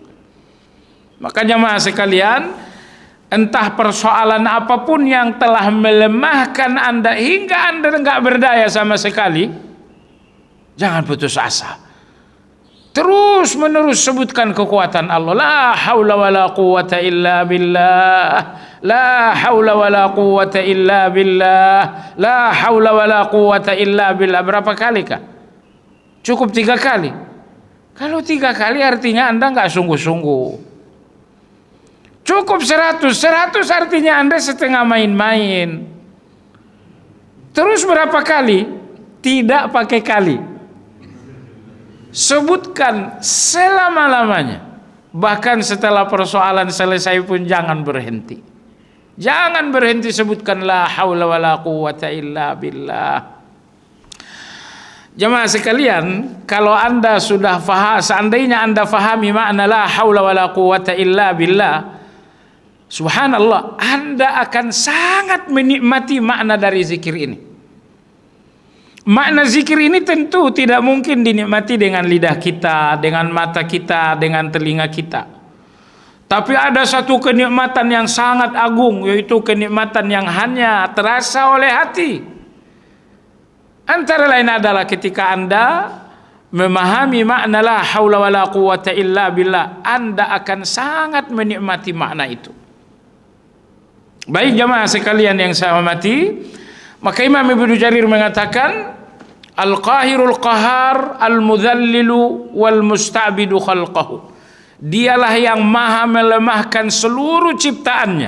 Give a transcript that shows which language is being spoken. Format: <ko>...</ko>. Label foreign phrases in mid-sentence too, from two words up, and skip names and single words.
<id>Makanya jemaah sekalian, entah persoalan apapun yang telah melemahkan Anda hingga Anda nggak berdaya sama sekali, jangan putus asa. Terus menerus sebutkan kekuatan Allah.</id> <ar>لا حول ولا قوة إلا بالله. لا حول ولا قوة إلا بالله. لا حول ولا قوة إلا بالله.</ar> <id>Berapa kali kah? Cukup 3 kali. Kalau 3 kali artinya Anda nggak sungguh-sungguh. Cukup 100. 100 artinya Anda setengah main-main. Terus berapa kali? Tidak pakai kali. Sebutkan selama-lamanya. Bahkan setelah persoalan selesai pun jangan berhenti. Jangan berhenti sebutkan</id> <ar>لا حول ولا قوة إلا بالله.</ar> <id>Jemaah sekalian, kalau Anda sudah faham, seandainya Anda fahami makna</id> <ar>لا حول ولا قوة إلا بالله,</ar> <id>subhanallah, Anda akan sangat menikmati makna dari zikir ini. Makna zikir ini tentu tidak mungkin dinikmati dengan lidah kita, dengan mata kita, dengan telinga kita. Tapi ada satu kenikmatan yang sangat agung, yaitu kenikmatan yang hanya terasa oleh hati. Antara lain adalah ketika Anda memahami makna</id> <ar>لا حول ولا قوة إلا بالله,</ar> <id>Anda akan sangat menikmati makna itu. Baik jemaah sekalian yang saya hormati, maka Imam Ibnu Jarir mengatakan</id> <ar>القاهر القهار المذلل والمستعبد خلقه.</ar> <id>Dialah yang maha melemahkan seluruh ciptaannya.</id>